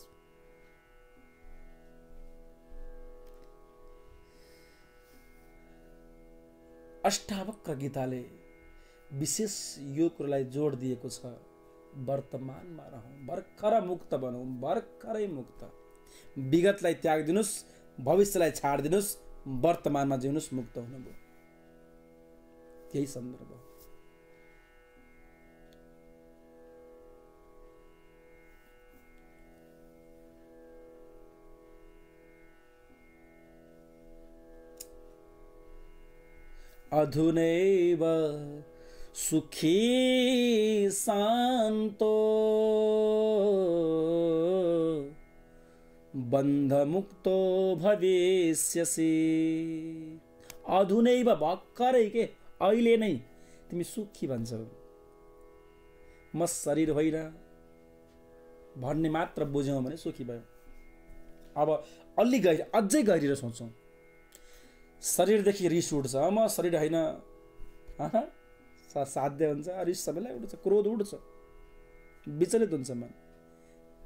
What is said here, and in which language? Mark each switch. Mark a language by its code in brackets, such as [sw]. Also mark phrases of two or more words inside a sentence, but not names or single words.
[ne] अष्टावक्र गीताले विशेष यो कुरालाई जोड दिएको छ, वर्तमानमा रहौँ, भर्खर मुक्त बनौँ, भर्खरै मुक्त। विगतलाई त्याग दिनुस्, भविष्यलाई छाड दिनुस्, वर्तमानमा जिउनुस्, मुक्त हुनुभयो। यही सन्दर्भ हो। [sa] अधुनैव सुखी शान्तो बन्धमुक्तो भविष्यसि। अधुनैव, [ne] भर्खरै के, अहिले नै तिमी सुखी भन्छौ। म शरीर होइन भन्ने मात्र बुझ्यौ भने सुखी भयो। अब अलि गहिरो, अझै गहिरो सोचौँ। शरीरदेखि रिस उठ्छ, म शरीर होइन, साध्य हुन्छ, रिस सबैलाई उठ्छ, क्रोध उठ्छ, विचलित हुन्छ मन।